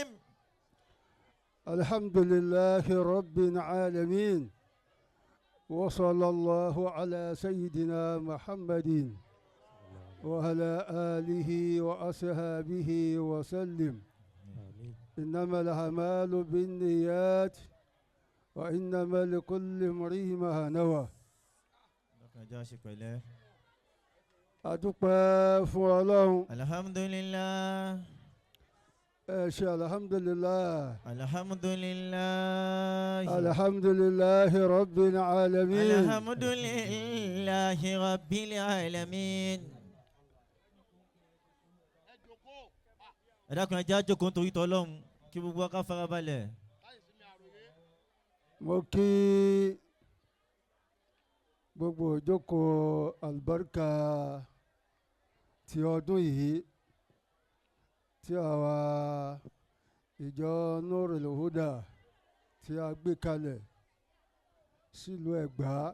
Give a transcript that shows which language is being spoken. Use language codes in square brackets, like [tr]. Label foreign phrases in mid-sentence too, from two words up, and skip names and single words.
[ar] الحمد لله رب العالمين وصلى الله على سيدنا محمد وعلى آله وأصحابه وسلم إنما الأعمال بالنيات وإنما لكل امرئ ما نوى. [yo] adúpẹ́ fún Ọlọ́run. alhamdulillah. ẹ ṣe alhamdulillah. alhamdulillah. [ar] الحمد لله رب العالمين. الحمد لله رب العالمين. [yo] ẹ dákun ẹ jẹ́ á jókòó nítorí t'Ọlọ́run kí gbogbo wa ká fara balẹ̀. mo kí gbogbo ìjókòó àlùbáríkà ti ọdún yìí tí àwa ìjọ Nuurul Hudah tí a gbé kalẹ̀ sílùú Ẹ̀gbá